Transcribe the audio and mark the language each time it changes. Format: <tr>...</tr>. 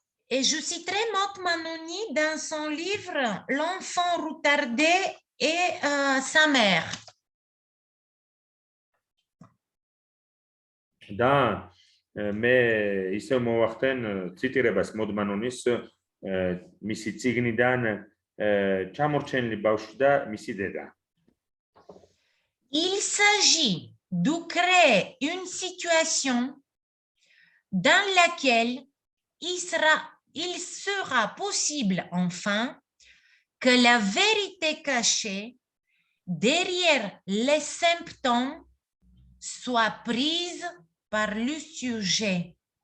<fr>Et je citerai Maud Manoni dans son livre L'enfant retardé et sa mère.</fr> <ka>Da, მე ისევ მოვახდენ ციტირებას Maud Manonis მისი წიგნიდან ჩამორჩენილი ბავშვი და მისი დედა.</ka> <fr>Il s'agit de créer une situation dans laquelle il sera possible enfin que la vérité cachée derrière les symptômes soit prise par le sujet.</fr>